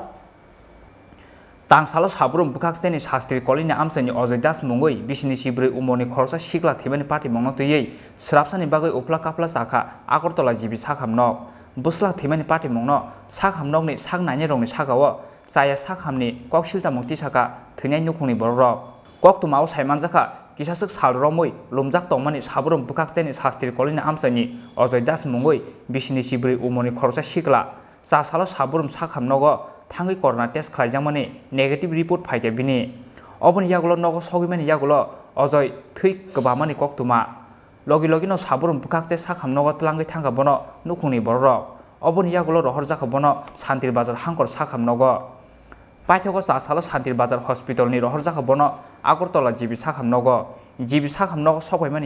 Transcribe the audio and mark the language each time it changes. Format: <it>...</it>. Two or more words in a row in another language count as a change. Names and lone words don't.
<trp>तांसालो साब्रुम बुखास्तेनि शास्त्री कलनि आमचाइनि अजय दास मुंगै बिसिनि 24 उमनि खरसा सिख्ला थैमानि पार्टी मुंनो तैयै स्राबसानि बागै उफ्ला काफ्ला साखा आगरतला जिबि साखामनग बुस्ला थैमानि पार्टी मुंनो साखामनगनि साकनायनि रकनि साकाओ चाया साखामनि कक्सेल सामुं तिसाका थैनाय नुखुंनि बरक कक्तुमाव साइमानजाखा किसासक सालरमै लोमजाक तंमानि साब्रुम बुखास्तेनि शास्त्री कलनि आमचाइनि अजय दास मुंगै बिसिनि 24 उमनि खरसा सिख्ला चासालो साब्रुम साखामनगो थांगै</trp> <en>corona test</en> <trp>खालायजांमानि</trp> <en>negative report</en> <trp>फायगे बिनि अबनि यागुलो नगो सगिमानि यागुलो अजय थै गोबामानि कक्तुमा लगी लगिनो साब्रुम बुखास्ते साखामनगो तलांगै थांगा बनो नुखुंनि बरक अबनि यागुलो रहर जाखा बनो शान्तिर बाजार हांकर साखामनगो पाइथगो चासालो शान्तिर बाजार हस्पिटलनि रहर जाखा बनो आगरतला जिबि साखामनगो सबायमानि</trp>